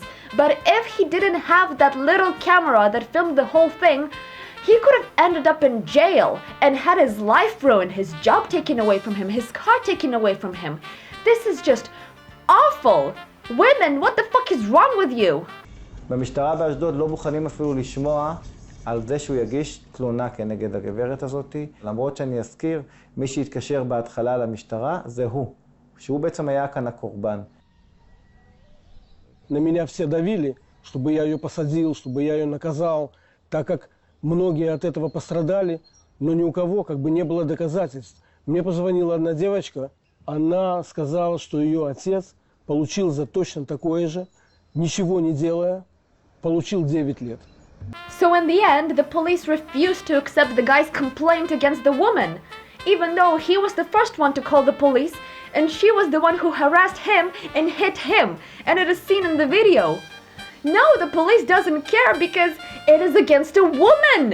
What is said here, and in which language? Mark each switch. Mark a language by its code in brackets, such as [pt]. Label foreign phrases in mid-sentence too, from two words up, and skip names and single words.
[en] But if he didn't have that little camera that filmed the whole thing, he could have ended up in jail and had his life ruined, his job taken away from him, his car taken away from him. This is just awful. Women, what the fuck is wrong with you? [he] במשטרה באשדוד לא מוכנים אפילו לשמוע על זה שהוא יגיש תלונה כנגד הגברת הזאת, למרות שאני אזכיר, מי שהתקשר בהתחלה למשטרה זה הוא, שהוא בעצם היה כאן הקורבן. [ru] На меня все давили, чтобы я ее посадил, чтобы я ее наказал, так как многие от этого пострадали, но ни у кого как бы не было доказательств. Мне позвонила одна девочка, она сказала, что ее отец получил за точно такое же, ничего не делая, получил 9 лет. [en] So in the end, the police refused to accept the guy's complaint against the woman, even though he was the first one to call the police, and she was the one who harassed him and hit him, and it is seen in the video. No, the police doesn't care because it is against a woman.